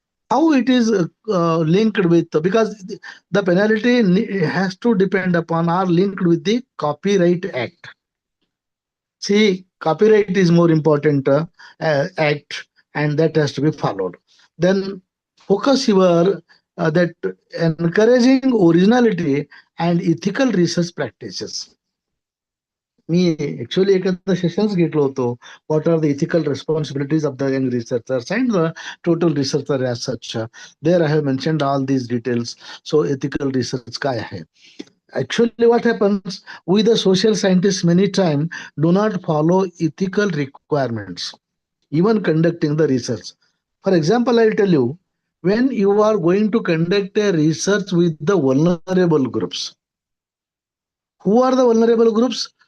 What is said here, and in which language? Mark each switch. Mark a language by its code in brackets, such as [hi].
[en] How it is linked with, because the penalty has to depend upon or linked with the Copyright Act. See, copyright is more important act, and that has to be followed. Then focus your that encouraging originality and ethical research practices. [mr] मी actually एखादा sessions घेतलो होतो, [en] What are the ethical responsibilities of the young researchers and the total researcher as such. There I have mentioned all these details. So ethical research [mr] काय आहे. [en] Actually, what happens, we the social scientists many times do not follow ethical requirements, even conducting the research. For example, I'll tell you, when you are going to conduct a research with the vulnerable groups, who are the vulnerable groups?